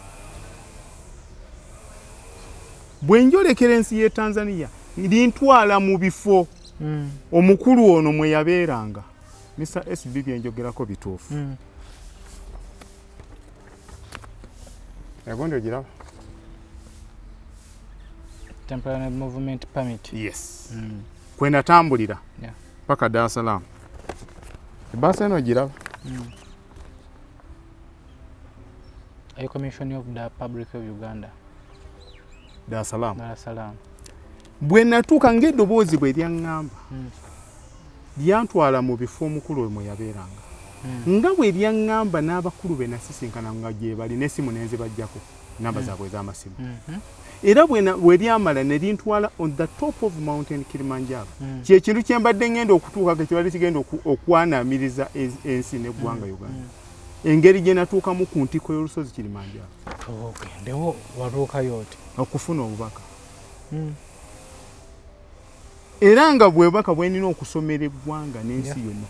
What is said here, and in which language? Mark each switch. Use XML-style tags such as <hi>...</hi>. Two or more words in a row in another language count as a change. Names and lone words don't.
<lg>Bwe njolekera ensi y'e Tanzania lintwala mu bifo omukulu ono mwe yabeeranga. Mr. SB bye njogerako bituufu. Yagonde ogiraba?</lg> <en>Temporary movement permit.</en> <lg>Yes. Kwe natambulira. Yeah. Paka Dar es Salaam. Ebbaasa eno ogiraba?</lg> <en>A commission of the Public of Uganda. Dar es Salaam. Dar es Salaam.</en> <lg>Bwe natuuka ng'eddoboozi bwe lyaŋŋamba lyantwala mu bifo omukulu mwe yabeeranga. Nga bwe lyaŋŋamba n'abakulu be nasisinkana nga gye bali n'essimu ne nzibaggyako namba zaabwe ez'amasimu. Era bwe lyamala ne lintwala</lg> <en>on the top of mountain Kilimanjaro.</en> <lg>Kye kintu kye mbadde ngenda okutuuka kye kibadde kigenda okwanamiriza ensi n'eggwanga Uganda. Engeri gye natuukamu ku ntikko y'olusozi Kilimanjaro. Ndewo watuukayo oti? Okufuna obubaka. Era nga bwebaka bwe nina okusomera eggwanga n'ensi yonna.</lg>